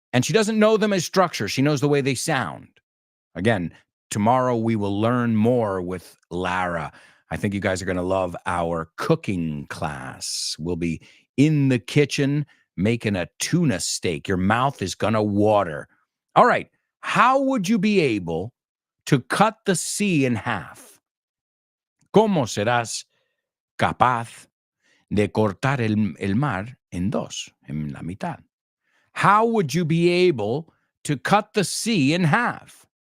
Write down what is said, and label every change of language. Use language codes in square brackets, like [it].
[en] And she doesn't know them as structures. She knows the way they sound. Again, tomorrow we will learn more with Lara. I think you guys are going to love our cooking class. We'll be in the kitchen making a tuna steak. Your mouth is going to water. All right. How would you be able to cut the sea in half? [es] ¿Cómo serás capaz de cortar el mar en dos, en la mitad? [en] How would you be able to cut the sea in half?